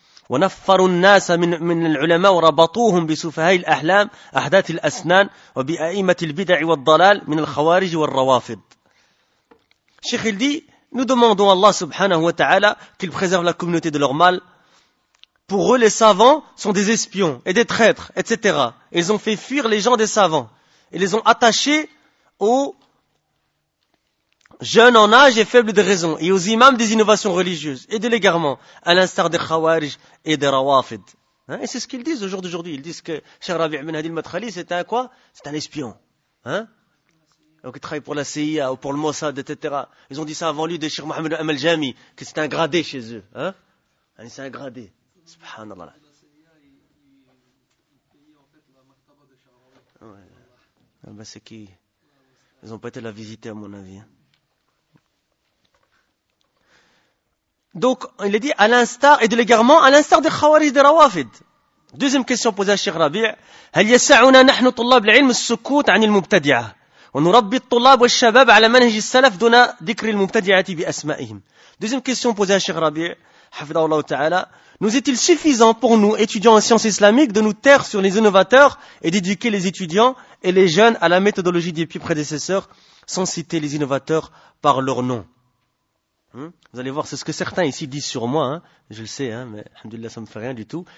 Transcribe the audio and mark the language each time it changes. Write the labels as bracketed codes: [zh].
[ar] ونفروا الناس من العلماء وربطوهم بسفهاء الأحلام أحداث الأسنان وبأئمة البدع والضلال من الخوارج والروافض. [fr] Cheikh il dit, nous demandons à Allah subhanahu wa ta'ala qu'il préserve la communauté de leur mal. Pour eux, les savants sont des espions et des traîtres, etc. Ils ont fait fuir les gens des savants et les ont attachés aux jeunes en âge et faibles de raison, et aux imams des innovations religieuses et de l'égarement, à l'instar des Khawarij et des Rawafid. Hein? Et c'est ce qu'ils disent au jour d'aujourd'hui. Ils disent que Cheikh Rabi' Ibn Hadi al-Madkhali, c'est un quoi? C'est un espion. Hein? Donc, il travaille pour la CIA ou pour le Mossad, etc. Ils ont dit ça avant lui de Cheikh Mohammed Amal Jami, que c'est un gradé chez eux. Hein? C'est un gradé. Subhanallah. Ouais. Ah ben c'est qui? Ils n'ont pas été la visiter, à mon avis. Donc, il est dit, à l'instar, et de l'égarement, à l'instar des Khawarij des Rawafid. Deuxième question posée à Cheikh Rabi'. [ar] هل يسعنا نحن طلاب العلم السكوت عن المبتدعة ونربي الطلاب والشباب على منهج السلف دون ذكر المبتدعة بأسمائهم. [fr] Deuxième question posée à Cheikh Rabi'. [ar] حفظه الله تعالى. [fr] Nous est-il suffisant pour nous, étudiants en sciences islamiques, de nous taire sur les innovateurs et d'éduquer les étudiants et les jeunes à la méthodologie des pieux prédécesseurs sans citer les innovateurs par leur nom? Vous allez voir, c'est ce que certains ici disent sur moi, hein. Je le sais, hein, mais alhamdoulilah, ça ne me fait rien du tout.